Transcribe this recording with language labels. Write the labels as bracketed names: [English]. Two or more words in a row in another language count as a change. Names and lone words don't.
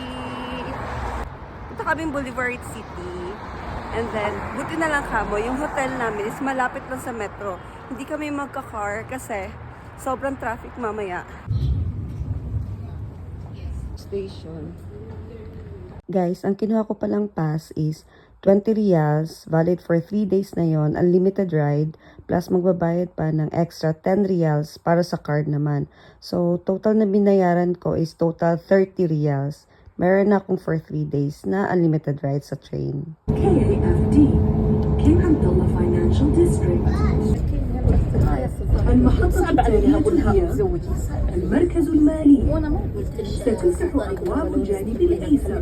[Filipino] Punta kaming Boulevard City. [English] And then, [Filipino] buti na lang kamo, yung hotel namin is malapit lang sa metro. Hindi kami magka-car kasi sobrang traffic mamaya. Station. Guys, ang kinuha ko palang [English] pass is 20 riyals, valid for 3 days [Filipino] na yon, [English] unlimited ride, [Filipino] plus magbabayad pa ng extra 10 riyals para sa card naman. So, total na binayaran ko [English] is total 30 riyals. [Filipino] Meron na akong [English] for 3 days [Filipino] na [English] unlimited ride [Filipino] sa train. KAFD, King Abdullah Financial District. [Arabic] المحطة التالية هي المركز المالي. ستفتح أبواب الجانب الأيسر.